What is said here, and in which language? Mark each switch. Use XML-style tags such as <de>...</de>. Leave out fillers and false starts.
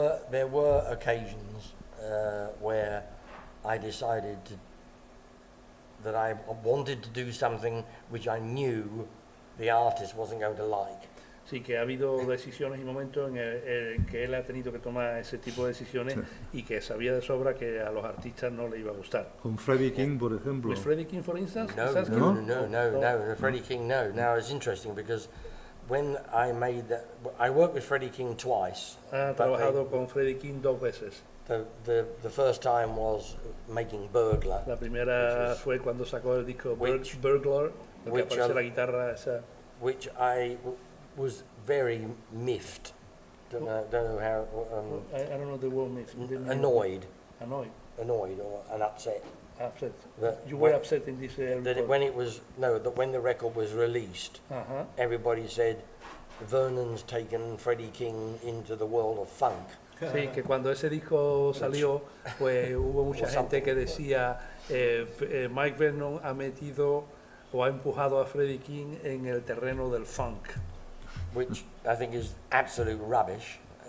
<en>There were occasions where I decided to that I wanted to do something which I knew the artist wasn't going to like.</en> <es>Sí, que ha habido decisiones y momentos en que él ha tenido que tomar ese tipo de decisiones y que sabía de sobra que a los artistas no le iba a gustar. Con Freddie King, por ejemplo.</es> <en>¿With Freddie King, for instance?</en> <es>No. Freddie King, no.</es> <en>Now it's interesting because when I made that, I worked with Freddie King twice.</en> <es>Ha trabajado con Freddie King 2 veces.</es> <en>The first time was making Burglar.</en> <es>La primera fue cuando sacó el disco Burglar, lo que aparece la guitarra esa.</es> <en>Which I was very miffed. Don't know how. I don't know the word miffed. Annoyed. Annoyed or and upset. Upset. You were upset in this that when the record was released, everybody said Vernon's taken Freddie King into the world of funk.</en> <es>Sí, que cuando ese disco salió, pues hubo mucha gente que decía Mike Vernon ha metido o ha empujado a Freddie King en el terreno del funk.</es> <en>Which I think is absolute rubbish.</en>